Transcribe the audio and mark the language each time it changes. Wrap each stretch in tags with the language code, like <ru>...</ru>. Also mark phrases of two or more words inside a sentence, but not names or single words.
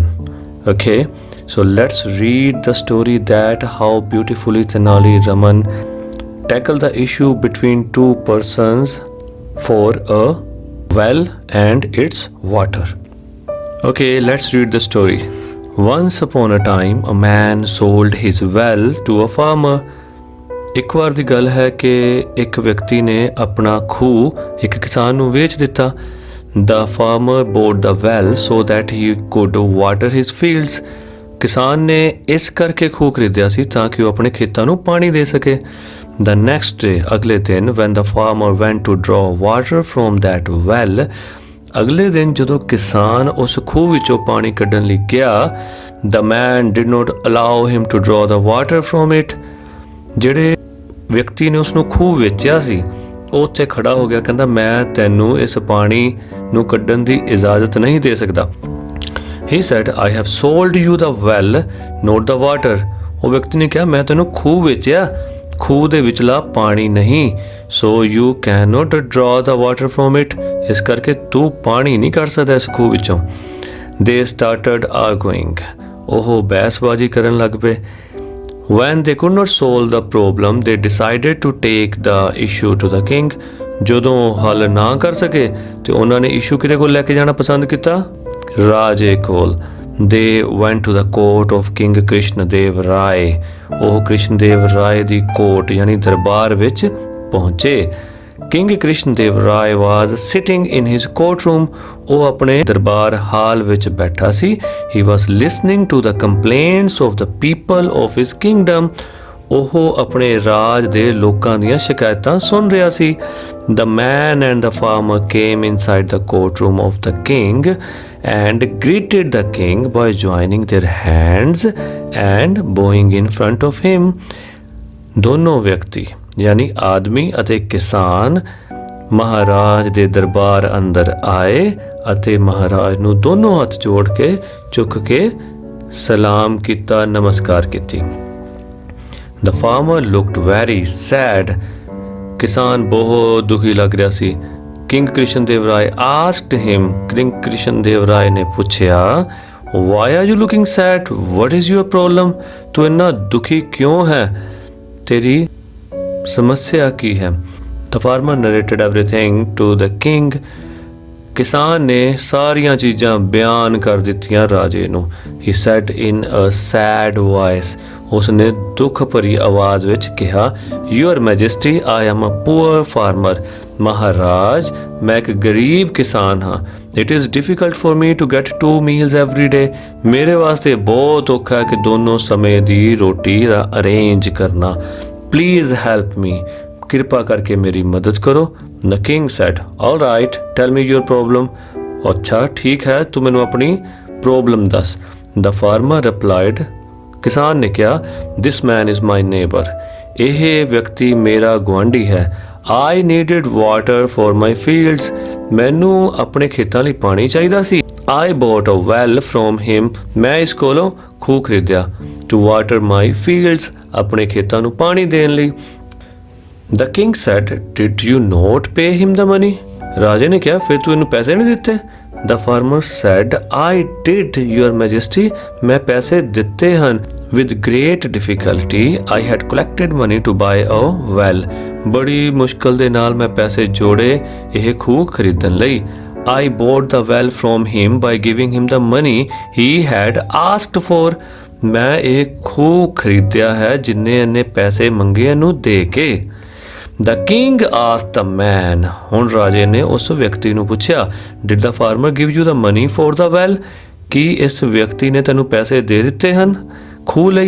<en>Okay, so let's read the story that how beautifully Tenali Raman tackled the issue between two persons for a well and its water. Okay, let's read the story. Once upon a time, a man sold his well to a farmer.</en> <pa>ਇੱਕ ਵਾਰ ਦੀ ਗੱਲ ਹੈ ਕਿ ਇੱਕ ਵਿਅਕਤੀ ਨੇ ਆਪਣਾ ਖੂਹ ਇੱਕ ਕਿਸਾਨ ਨੂੰ ਵੇਚ ਦਿੱਤਾ.</pa> <en>The farmer bought the well so that he could water his fields.</en> <pa>ਕਿਸਾਨ ਨੇ ਇਸ ਕਰਕੇ ਖੂਹ ਖਰੀਦਿਆ ਸੀ ਤਾਂ ਕਿ ਉਹ ਆਪਣੇ ਖੇਤਾਂ ਨੂੰ ਪਾਣੀ ਦੇ ਸਕੇ.</pa> <en>The next day,</en> <pa>ਅਗਲੇ ਦਿਨ</pa> <en>when the farmer went to draw water from that well,</en> <pa>ਅਗਲੇ ਦਿਨ ਜਦੋਂ ਕਿਸਾਨ ਉਸ ਖੂਹ ਵਿੱਚੋਂ ਪਾਣੀ ਕੱਢਣ ਲਈ ਗਿਆ,</pa> <en>the man did not allow him to draw the water from it.</en> <pa>ਜਿਹੜੇ ਵਿਅਕਤੀ ਨੇ ਉਸ ਨੂੰ ਖੂਹ ਵੇਚਿਆ ਸੀ ਉਹ ਉੱਥੇ ਖੜਾ ਹੋ ਗਿਆ, ਕਹਿੰਦਾ ਮੈਂ ਤੈਨੂੰ ਇਸ ਪਾਣੀ ਨੂੰ ਕੱਢਣ ਦੀ ਇਜਾਜ਼ਤ ਨਹੀਂ ਦੇ ਸਕਦਾ.</pa> <en>He said, I have sold you the well, not the water.</en> <pa>ਉਹ ਵਿਅਕਤੀ ਨੇ ਕਿਹਾ ਮੈਂ ਤੈਨੂੰ ਖੂਹ ਵੇਚਿਆ, ਖੂਹ ਦੇ ਵਿਚਲਾ ਪਾਣੀ ਨਹੀਂ.</pa> <en>So you cannot draw the water from it.</en> <pa>ਇਸ ਕਰਕੇ ਤੂੰ ਪਾਣੀ ਨਹੀਂ ਕੱਢ ਸਕਦਾ ਇਸ ਖੂਹ ਵਿੱਚੋਂ.</pa> <en>They started arguing.</en> <pa>ਉਹ ਬਹਿਸਬਾਜ਼ੀ ਕਰਨ ਲੱਗ ਪਏ.</pa> <en>When they could not solve the problem, they decided to take the issue to the king.</en> <pa>ਜਦੋਂ ਹੱਲ ਨਾ ਕਰ ਸਕੇ ਤੇ ਉਹਨਾਂ ਨੇ ਇਸ਼ੂ ਕਿਹਦੇ ਕੋਲ ਲੈ ਕੇ ਜਾਣਾ ਪਸੰਦ ਕੀਤਾ? ਰਾਜੇ ਕੋਲ.</pa> <en>They went to the court of King Krishnadev Rai.</en> <pa>ਉਹ ਕ੍ਰਿਸ਼ਨਦੇਵ ਰਾਏ ਦੀ ਕੋਰਟ ਯਾਨੀ ਦਰਬਾਰ ਵਿੱਚ ਪਹੁੰਚੇ.</pa> <en>King Krishnadev Rai was sitting in his courtroom.</en> <pa>ਉਹ ਆਪਣੇ ਦਰਬਾਰ ਹਾਲ ਵਿੱਚ ਬੈਠਾ ਸੀ.</pa> <en>He was listening to the complaints of the people of his kingdom.</en> <pa>ਉਹ ਆਪਣੇ ਰਾਜ ਦੇ ਲੋਕਾਂ ਦੀਆਂ ਸ਼ਿਕਾਇਤਾਂ ਸੁਣ ਰਿਹਾ ਸੀ.</pa> <en>The man and the farmer came inside the courtroom of the king and greeted the king by joining their hands and bowing in front of him.</en> <pa>ਦੋਨੋਂ ਵਿਅਕਤੀ ਯਾਨੀ ਆਦਮੀ ਅਤੇ ਕਿਸਾਨ ਮਹਾਰਾਜ ਦੇ ਦਰਬਾਰ ਅੰਦਰ ਆਏ ਅਤੇ ਮਹਾਰਾਜ ਨੂੰ ਦੋਨੋਂ ਹੱਥ ਜੋੜ ਕੇ ਝੁਕ ਕੇ ਸਲਾਮ ਕੀਤਾ, ਨਮਸਕਾਰ ਕੀਤੀ.</pa> <en>The farmer looked very sad.</en> <pa>ਕਿਸਾਨ ਬਹੁਤ ਦੁਖੀ ਲੱਗ ਰਿਹਾ ਸੀ.</pa> <en>King Krishnadev Rai asked him.</en> <pa>King Krishnadev Rai ਨੇ ਪੁੱਛਿਆ,</pa> <en>Why are you looking sad? What is your problem?</en> <pa>ਤੂੰ ਇੰਨਾ ਦੁਖੀ ਕਿਉਂ ਹੈ? ਤੇਰੀ ਸਮੱਸਿਆ ਕੀ ਹੈ?</pa> <en>The farmer narrated everything to the king.</en> <pa>ਕਿਸਾਨ ਨੇ ਸਾਰੀਆਂ ਚੀਜ਼ਾਂ ਬਿਆਨ ਕਰ ਦਿੱਤੀਆਂ ਰਾਜੇ ਨੂੰ.</pa> <en>He said in a sad voice.</en> <pa>ਉਸਨੇ ਦੁੱਖ ਭਰੀ ਆਵਾਜ਼ ਵਿੱਚ ਕਿਹਾ,</pa> <en>Your Majesty, I am a poor farmer.</en> <pa>ਮਹਾਰਾਜ, ਮੈਂ ਇੱਕ ਗਰੀਬ ਕਿਸਾਨ ਹਾਂ.</pa> <en>It is difficult for me to get 2 meals every day.</en> <pa>ਮੇਰੇ ਵਾਸਤੇ ਬਹੁਤ ਔਖਾ ਹੈ ਕਿ ਦੋਨੋਂ ਸਮੇਂ ਦੀ ਰੋਟੀ ਦਾ ਅਰੇਂਜ ਕਰਨਾ.</pa> <en>Please help me.</en> <pa>ਕਿਰਪਾ ਕਰਕੇ ਮੇਰੀ ਮਦਦ ਕਰੋ.</pa> <en>The king said, All right, tell me your problem.</en> <pa>ਅੱਛਾ ਠੀਕ ਹੈ, ਤੂੰ ਮੈਨੂੰ ਆਪਣੀ ਪ੍ਰੋਬਲਮ ਦੱਸ.</pa> <en>The farmer replied.</en> <pa>ਕਿਸਾਨ ਨੇ ਕਿਹਾ,</pa> <en>This man is my neighbor.</en> <pa>ਇਹ ਵਿਅਕਤੀ ਮੇਰਾ ਗੁਆਂਢੀ ਹੈ.</pa> <en>I needed water for my fields.</en> <pa>ਮੈਨੂੰ ਆਪਣੇ ਖੇਤਾਂ ਲਈ ਪਾਣੀ ਚਾਹੀਦਾ ਸੀ.</pa> <en>I bought a well from him.</en> <pa>ਮੈਂ ਇਸ ਕੋਲੋਂ ਖੂਹ ਖਰੀਦਿਆ.</pa> <en>To water my fields.</en> <pa>ਆਪਣੇ ਖੇਤਾਂ ਨੂੰ ਪਾਣੀ ਦੇਣ ਲਈ.</pa> <en>The king said, Did you not pay him the money?</en> <pa>ਰਾਜੇ ਨੇ ਕਿਹਾ, ਫਿਰ ਤੂੰ ਇਹਨੂੰ ਪੈਸੇ ਨਹੀਂ ਦਿੱਤੇ?</pa> <en>The farmer said, I did, your majesty.</en> <pa>ਮੈਂ ਪੈਸੇ ਦਿੱਤੇ ਹਨ.</pa> <en>With great difficulty, I had collected money to buy a well.</en> <pa>ਬੜੀ ਮੁਸ਼ਕਲ ਦੇ ਨਾਲ ਮੈਂ ਪੈਸੇ ਜੋੜੇ ਇਹ ਖੂਹ ਖਰੀਦਣ ਲਈ.</pa> <en>I bought the well from him by giving him the money he had asked for.</en> <pa>ਮੈਂ ਇਹ ਖੂਹ ਖਰੀਦਿਆ ਹੈ ਜਿੰਨੇ ਇਹਨੇ ਪੈਸੇ ਮੰਗੇ ਇਹਨੂੰ ਦੇ ਕੇ.</pa> <en>the king asked the man,</en> <pa>ਹੁਣ ਰਾਜੇ ਨੇ ਉਸ ਵਿਅਕਤੀ ਨੂੰ ਪੁੱਛਿਆ,</pa> <en>did the farmer give you the money for the well,</en> <pa>ਕੀ ਇਸ ਵਿਅਕਤੀ ਨੇ ਤੈਨੂੰ ਪੈਸੇ ਦੇ ਦਿੱਤੇ ਹਨ ਖੂਹ ਲਈ?</pa>